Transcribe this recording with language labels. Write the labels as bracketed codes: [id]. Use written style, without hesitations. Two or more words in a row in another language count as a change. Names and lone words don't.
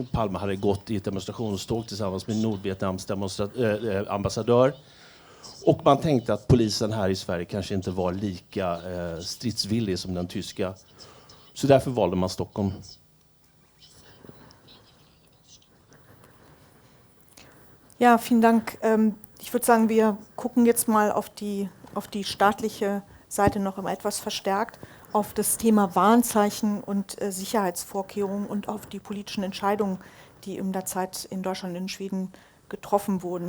[sv] Palme hade gått i ett demonstrationståg tillsammans med Nordvietnams ambassadör. Och man tänkte att polisen här i Sverige kanske inte var lika stridsvillig som den tyska. Så därför valde man Stockholm. [de] Ja, vielen Dank. Ich würde sagen, wir gucken jetzt mal auf die staatliche Seite noch immer etwas verstärkt, auf das Thema Warnzeichen und Sicherheitsvorkehrungen und auf die politischen Entscheidungen, die in der Zeit in Deutschland und in Schweden getroffen wurden.